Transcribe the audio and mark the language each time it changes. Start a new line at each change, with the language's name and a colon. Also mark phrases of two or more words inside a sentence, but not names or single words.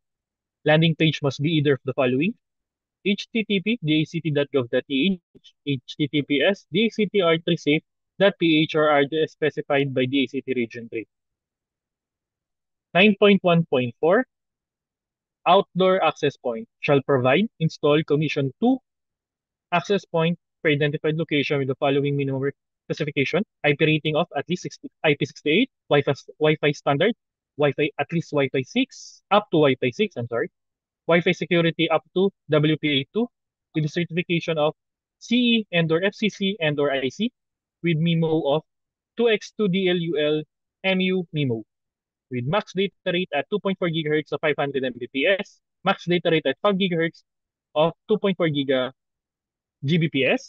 English: Landing page must be either of the following: http dact.gov.ph, https dactr3safe.ph or RDS specified by DACT Region 3. 9.1.4 Outdoor access point shall provide, install, commission 2 access point per identified location with the following minimum specification: IP rating of at least IP68, Wi-Fi standard, Wi-Fi at least Wi-Fi 6, up to Wi-Fi 6, Wi-Fi security up to WPA2, with the certification of CE and/or FCC and/or IC, with MIMO of 2x2DLUL MU MIMO, with max data rate at 2.4 GHz of 500 Mbps, max data rate at 5 GHz of 2.4 Gbps,